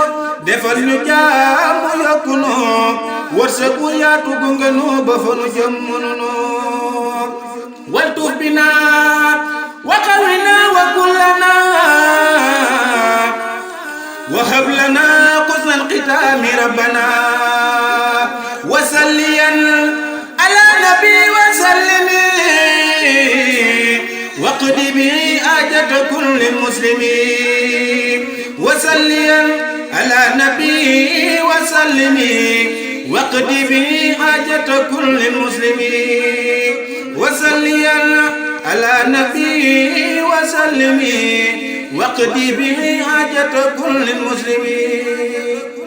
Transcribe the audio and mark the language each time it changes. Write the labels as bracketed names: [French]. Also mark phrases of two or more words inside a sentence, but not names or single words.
[Wolof] defal ñu jàmm yokku noo wërsëg bu yaatu gunge noo ba fa nu jëm mënu noo wal tuuf bi naa [Arabic] وقونا وكلنا وهب لنا حسن الختام ربنا وصليا على نبي وسلم واقض به حاجة كل مسلم وصليا على نبي وسلم واقض به حاجة كل مسلم وصليا على نبي وسلم واقض به حاجة كل مسلم